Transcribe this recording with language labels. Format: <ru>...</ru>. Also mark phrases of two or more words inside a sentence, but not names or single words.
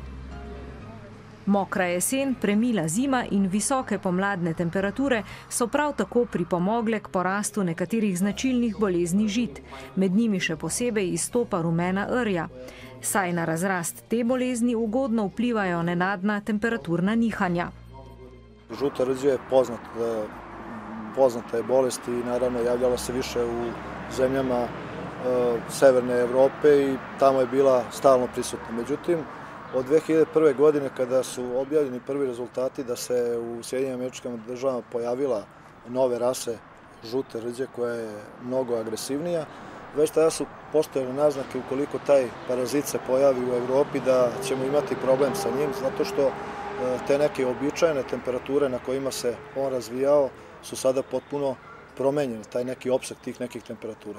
<sl>Mokra jesen, premila zima in visoke pomladne temperature so prav tako pripomogle k porastu nekaterih značilnih bolezni žit. Med njimi še posebej izstopa rumena rja. Saj na razrast te bolezni ugodno vplivajo nenadna temperaturna nihanja.</sl> <sr>Žuta rđa je poznata je bolest i naravno javljala se više u zemljama severne Evrope i tamo je bila stalno prisutna. Međutim, od 2001. godine kada su objavljeni prvi rezultati da se u Sjedinjenim Američkim Državama pojavila nove rase žute rđe koja je mnogo agresivnija, već tada su postojale naznake ukoliko taj parazit se pojavi u Evropi da ćemo imati problem sa njim, zato što te neke običajne temperature na kojima se on razvijao su sada potpuno promenjene, taj neki opseg tih nekih temperatura.</sr>